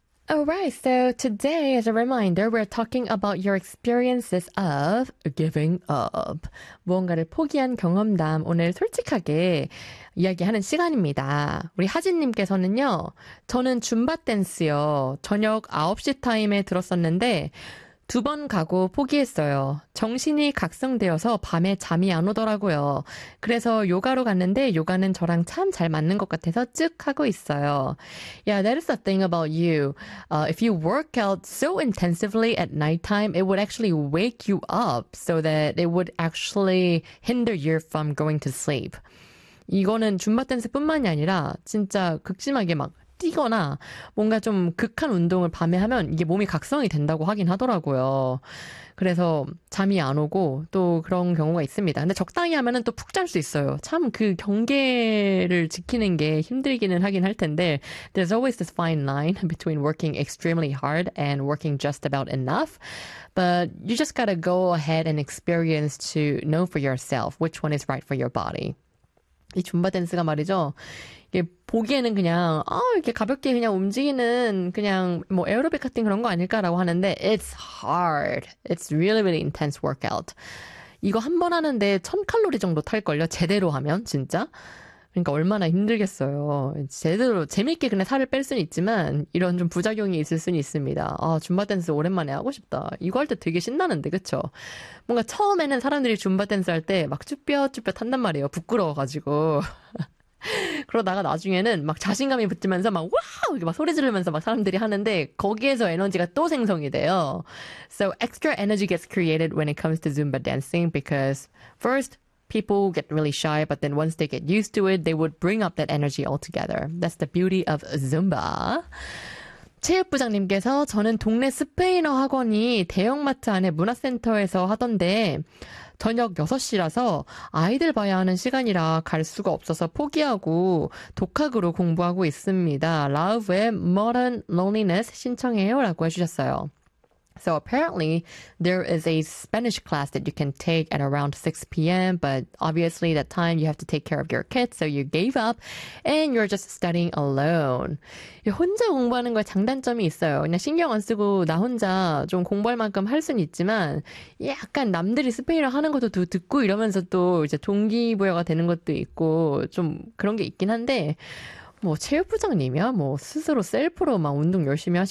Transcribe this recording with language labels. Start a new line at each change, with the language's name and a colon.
English: All right, so today, as a reminder, we're talking about your experiences of giving up.
Korean: 무언가를 포기한 경험담, 오늘 솔직하게 이야기하는 시간입니다. 우리 하진님께서는요, 저는 줌바 댄스요, 저녁 9시 타임에 들었었는데, 두번 가고 포기했어요. 정신이 각성되어서 밤에 잠이 안 오더라고요. 그래서 요가로 갔는데 요가는 저랑 참잘 맞는 것 같아서 쭉 하고 있어요.
English: Yeah, that is the thing about you. If you work out so intensively at nighttime, it would actually wake you up so that it would actually hinder you from going to sleep.
Korean: 이거는 줌바 댄스뿐만이 아니라 진짜 극심하게 막 뛰거나 뭔가 좀 극한 운동을 밤에 하면 이게 몸이 각성이 된다고 하긴 하더라고요. 그래서 잠이 안 오고 또 그런 경우가 있습니다. 근데 적당히 하면은 또푹잘수 있어요. 참그 경계를 지키는 게 힘들기는 하긴 할 텐데
English: There's always this fine line between working extremely hard and working just about enough. But you just gotta go ahead and experience to know for yourself which one is right for your body.
Korean: 이 줌바 댄스가 말이죠. 이게 보기에는 그냥 이렇게 가볍게 그냥 움직이는 그냥 뭐 에어로빅 같은 그런 거 아닐까라고 하는데
English: It's hard. It's really, really intense workout.
Korean: 이거 한번 하는데 1000칼로리 정도 탈걸요? 제대로 하면 진짜? 그러니까 얼마나 힘들겠어요. 제대로 재밌게 그냥 살을 뺄 수는 있지만 이런 좀 부작용이 있을 수는 있습니다. 아, 줌바 댄스 오랜만에 하고 싶다. 이거 할때 되게 신나는데, 그쵸? 뭔가 처음에는 사람들이 줌바 댄스 할때막 쭈뼛쭈뼛 한단 말이에요. 부끄러워가지고. 그러다가 나중에는 막 자신감이 붙으면서 막 와우! 이렇게 막 소리 지르면서 막 사람들이 하는데 거기에서 에너지가 또 생성이 돼요.
English: So extra energy gets created when it comes to Zumba dancing because first, people get really shy, but then once they get used to it, they would bring up that energy altogether. That's the beauty of Zumba.
Korean: 체육부장님께서 저는 동네 스페인어 학원이 대형마트 안에 문화센터에서 하던데 저녁 6시라서 아이들 봐야 하는 시간이라 갈 수가 없어서 포기하고 독학으로 공부하고 있습니다. Love의 Modern Loneliness 신청해요 라고 해주셨어요.
English: So apparently, there is a Spanish class that you can take at around 6 p.m., but obviously that time you have to take care of your kids, so you gave up, and you're just studying alone.
Korean: 혼자 공부하는 거에 장단점이 있어요. 그냥 신경 안 쓰고 나 혼자 좀 공부할 만큼 할 수는 있지만, 약간 남들이 스페인어 하는 것도 또 듣고 이러면서 또 이제 동기부여가 되는 것도 있고, 좀 그런 게 있긴 한데, 뭐 체육부장님이야? 뭐 스스로 셀프로 막 운동 열심히 하시고,